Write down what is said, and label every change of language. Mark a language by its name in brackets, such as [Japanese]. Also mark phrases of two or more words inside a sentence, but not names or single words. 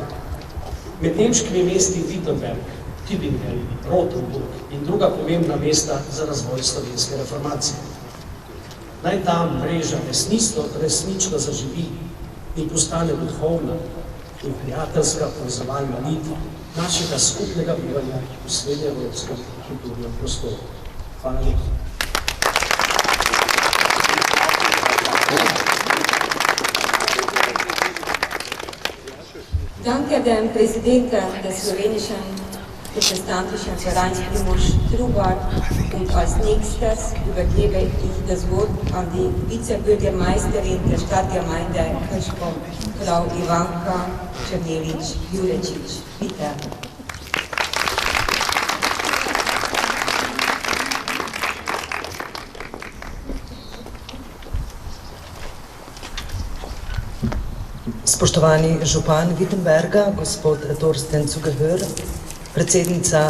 [Slovenian] Med nemškimi mesti Wittenberg, Tübingen, Rothenburg in druga pomembna mesta za razvoj slovenske reformacije. Naj ta mreža resnično zaživi in postane duhovna in prijateljska povezovalna nit našega skupnega bivanja v srednjeevropskem kulturnem prostoru. Hvala lepa. [German] Danke dem Präsidenten des slowenischen protestantischen Vereins Primož Trubar und als nächstes übergebe ich das Wort an die Vizebürgermeisterin der Stadtgemeinde Krško, Frau Ivanka Černelić-Jurecic. Bitte. [Slovenian] Spoštovani župan Wittenberga, gospod Torsten Zugehör, predsednica